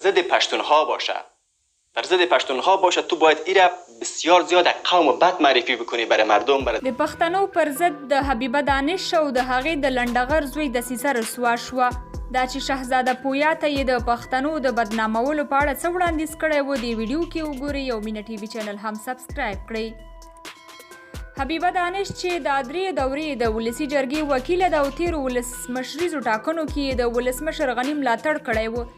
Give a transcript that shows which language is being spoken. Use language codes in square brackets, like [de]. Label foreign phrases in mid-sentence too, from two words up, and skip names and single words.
[fa] ضد پشتونها باشه، بر ضد پشتونها باشه، تو باید ایره بسیار زیاد قوم بد معرفی بکنی برای مردم. [ps] د پښتنو پر ضد د حبیبه دانش او د هغې د لنډغر زوی دسیسه رسوا شوه. دا چې شهزاده پویا ته یې د پښتنو د بدنامولو په اړه څه وړاندیز کړی و، دې ویډیو کې وګورئ او مینه ټي وي چینل هم سبسکرایب کړئ. حبیبه دانش چې د 3 دورې د ولسي جرګې وکیله ده او تیرو ولسمشریزو ټاکنو کې د ولسمشر غني ملاتړ کړی و.